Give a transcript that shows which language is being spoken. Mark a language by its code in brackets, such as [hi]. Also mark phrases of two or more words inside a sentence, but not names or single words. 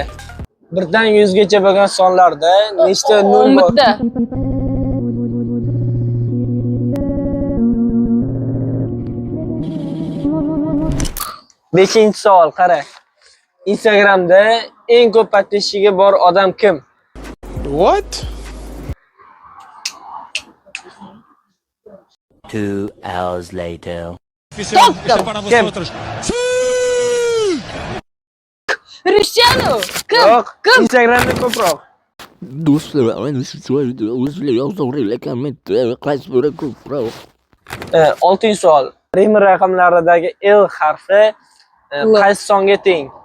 [uz] 1 dan 100 gacha bo'lgan sonlarda nechta nol bor? 11. Beshinchi savol, qara. Instagramda eng ko'p podpishchiga bor odam kim? [en] What? 2 hours later. [uz] Kim? Cristiano. Yo'q, Kim? Instagramda ko'proq. Do'stlar, mana shu o'zlar yozuvrilikamente qaysi biri ko'proq? 6-chi savol. Rim raqamlaridagi L harfi qaysi songa teng?